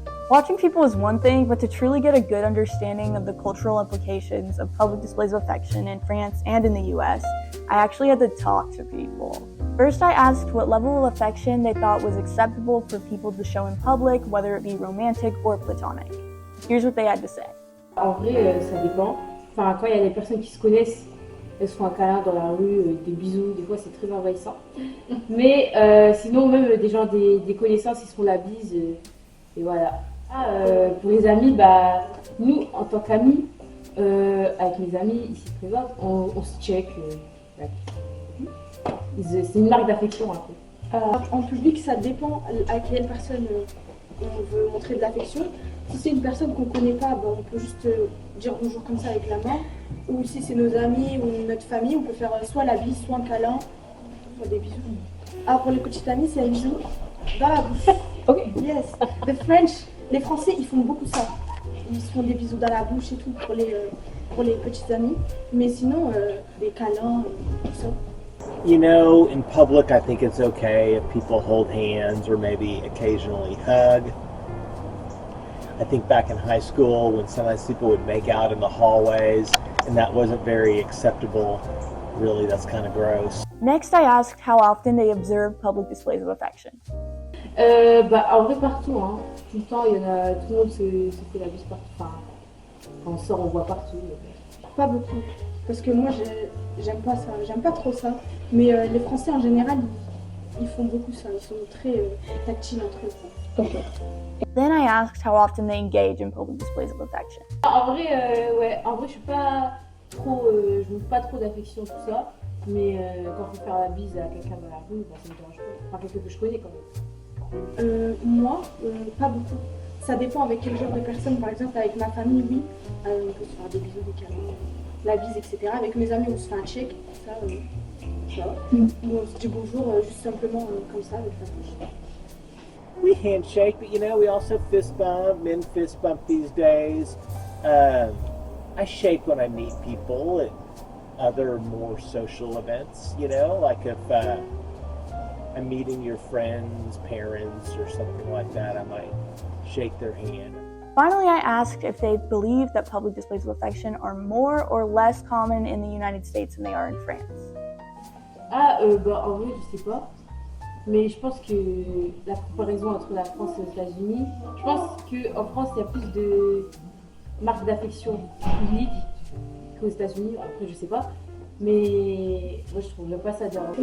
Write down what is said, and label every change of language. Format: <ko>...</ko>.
<en>Watching people is one thing, but to truly get a good understanding of the cultural implications of public displays of affection in France and in the US, I actually had to talk to people. First, I asked what level of affection they thought was acceptable for people to show in public, whether it be romantic or platonic. Here's what they had to say.</en> <fr>En vrai, ça dépend. Enfin, quand il y a des personnes qui se connaissent, elles se font un câlin dans la rue, des bisous, des fois c'est très envahissant. Mais sinon, même des gens, des connaissances, ils se font la bise, et voilà. Pour les amis, bah, nous, en tant qu'amis, avec mes amis ici présents, on se check. C'est une marque d'affection un peu. En public, ça dépend à quelle personne on veut montrer de l'affection. Si c'est une personne qu'on ne connaît pas, ben, on peut juste dire bonjour comme ça avec la main. Ou si c'est nos amis ou notre famille, on peut faire soit la bise, soit un câlin, soit des bisous. Pour les petites amies, c'est un bisou dans la bouche.</fr> <en>Ok. Yes.</en> <fr>Les Français, ils font beaucoup ça. Ils se font des bisous dans la bouche et tout pour les petites amies. Mais sinon, des câlins, tout ça.</fr> <en>You know, in public, I think it's okay if people hold hands or maybe occasionally hug. I think back in high school when sometimes people would make out in the hallways and that wasn't very acceptable. Really, that's kind of gross. Next, I asked how often they observed public displays of affection.</en> <fr>Bah, en vrai, partout, hein. Tout le temps, il y en a, tout le monde se fait la bise partout. Enfin, quand on sort, on voit partout. Pas beaucoup. Parce que moi, j'aime pas ça. J'aime pas trop ça. Mais les Français, en général, ils font beaucoup ça. Ils sont très tactiles entre eux.</fr> <en>Okay. Then I asked how often they engage in public displays of affection.</en> <fr>En vrai, ouais. En vrai, je suis pas trop, je montre pas trop d'affection, tout ça. Mais quand il faut faire la bise à quelqu'un dans la rue, bah, ça me dérange pas. Enfin, quelqu'un que je connais quand même. Moi, pas beaucoup. Ça dépend avec quel genre de personne. Par exemple, avec ma famille, oui, on peut se faire des bisous, des câlins, la bise, etc. Avec mes amis, on se fait un check, ça va. On se dit bonjour, juste simplement comme ça, avec la bouche.</fr> <en>We handshake, but you know, we also fist bump. Men fist bump these days. I shake when I meet people at other more social events, you know, like if I'm meeting your friends' parents or something like that, I might shake their hand. Finally, I asked if they believe that public displays of affection are more or less common in the United States than they are in France.</en> <fr>Bah, en vrai, je sais pas. Mais je pense que la comparaison entre la France et les États-Unis, je pense qu'en France, il y a plus de marques d'affection publiques qu'aux États-Unis. Après, je sais pas. Mais moi, je trouve pas ça dérangeant.</fr>